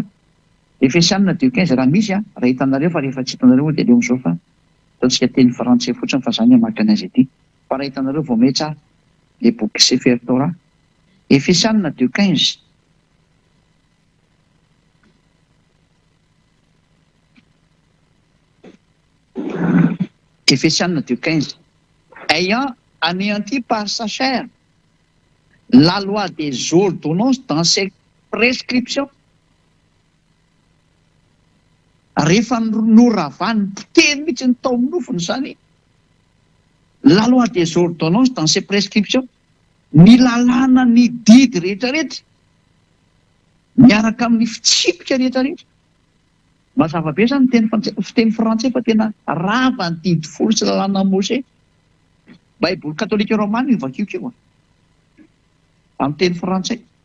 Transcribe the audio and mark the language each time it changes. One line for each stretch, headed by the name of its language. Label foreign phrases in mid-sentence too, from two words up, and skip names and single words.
Malagasy: Efesianina 2:15 raha misy raha hitanareo fa rehefa tsy hitanareo dia leo amin'izao fa ataontsika teny frantsay fotsiny fa izany hamaky anazy ity. Fa raha hitanareo vao may tsara le boky Sefer Torah. Efesianina 2:15. Efesianina 2:15.
French: Ayant anéanti par sa chair la loi des ordonnances dans ses prescriptions.
Malagasy: Rehefa noravany poteny mihitsy ny tao amin'ny nofony izany.
French: La loi des ordonnances dans ses prescriptions.
Malagasy: Ny lalàna ny didy rehetrarehetra miaraka amin'ny fitsipika rehetrarehetra. Mazava be izany fiteny frantsay fa tena rava ny didy folo sy lalàna Mose. Baiboly katolika romana io vakioko io amin'ny teny frantsay.